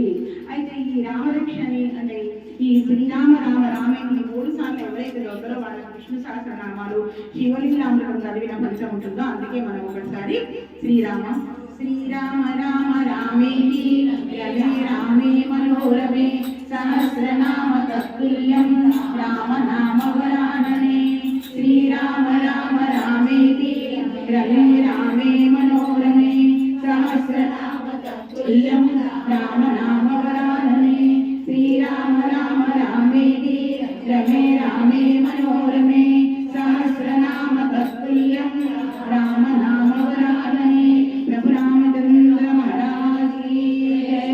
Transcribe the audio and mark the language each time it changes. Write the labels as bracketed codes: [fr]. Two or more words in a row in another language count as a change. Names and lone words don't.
[te] అయితే ఈ రామరక్షని అంటే ఈ శ్రీరామ రామ రామే 3 సార్లు ఎవరైతే దొంగలో వాళ్ళకి విష్ణు సహస్రనామాలు, శివలింగామృతం చదివిన ఫలితం ఉంటుందో అందుకే మనం ఒకసారి శ్రీరామ శ్రీరామ రామ రామేతి [sa] सहस्रनाम तत्तुल्यं रामनामवरानने श्रीराम राम रामेति रमे रामे मनोरमे सहस्रनाम तत्तुल्यं रामनामवरानने श्रीराम राम रामेति रमे रामे मनोरमे सहस्रनाम तत्तुल्यं रामनामवरानने [hi] प्रभु रामचंद्र महाराज की जय।